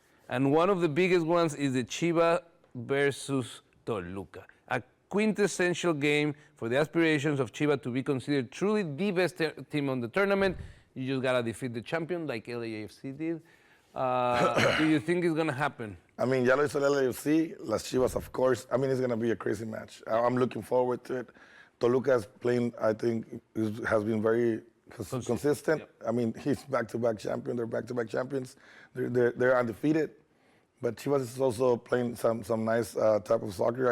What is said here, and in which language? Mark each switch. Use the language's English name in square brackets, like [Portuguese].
[English] And one of the biggest ones is the Chivas versus Toluca. A quintessential game for the aspirations of Chivas to be considered truly the best team on the tournament. You just got to defeat the champion like LAFC did. Do you think it's going to happen? [Spanish] Ya lo hizo el LAFC, las Chivas, [English] of course. It's going to be a crazy match. I'm looking forward to it. Toluca is playing, I think, has been very consistent. Yep. He's back-to-back champion. They're back-to-back champions. They're undefeated. But Chivas is also playing some nice type of soccer.